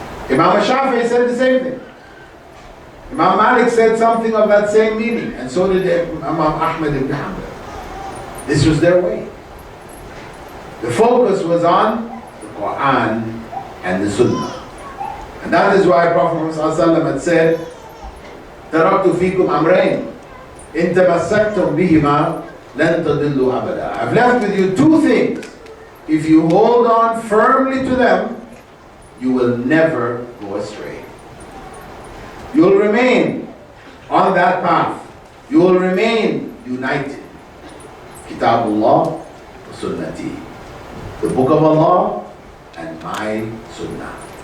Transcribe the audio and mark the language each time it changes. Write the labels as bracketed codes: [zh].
[en] Imam Shafi'i said the same thing. Imam Malik said something of that same meaning, and so did Imam Ahmad ibn Hanbal. This was their way. The focus was on the Quran and the Sunnah. And that is why Prophet Muhammad had said, [ar] تَرَكْتُ فِيكُمْ أَمْرَيْنِ إِن تَمَسَّكْتُمْ بِهِمَا لَن تَضِلُّوا أَبَدًا. [en] I've left with you two things. If you hold on firmly to them, you will never go astray. You will remain on that path. You will remain united. Kitabullah wa Sunnati. The Book of Allah and my Sunnah.